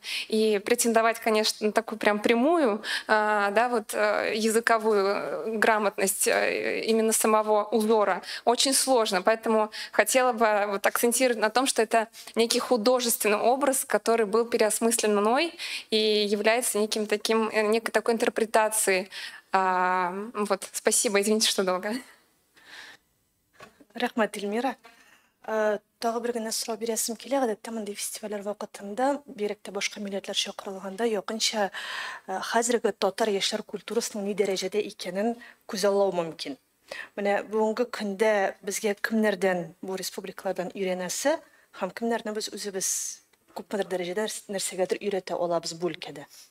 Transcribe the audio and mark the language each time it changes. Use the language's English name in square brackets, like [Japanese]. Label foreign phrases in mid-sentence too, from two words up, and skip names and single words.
[Russian] И претендовать, конечно, на такую прям прямую, языковую грамотность именно самого узора очень сложно. Поэтому хотела бы акцентировать на том, что это некий художественный образ, который был переосмыслен мной и является некой такой интерпретацией. Спасибо, извините, что долго. [Tatar] Рахмат, Эльмира. Тағы бір генә сұрау бересім келе, гадәттә мындай фестивальләр вакытында, бигрәк башка милләтләр чакырылганда, якынча хәзерге татар яшьләр культурасының ни дәрәҗәдә икәнен күзаллау мөмкин. Менә бүгенге көндә безгә кемнәрдән бу республикалардан өйрәнәсе, һәм кемнәрне без үзебез күпмедер дәрәҗәдә нәрсәгәдер өйрәтә алабыз бу өлкәдә.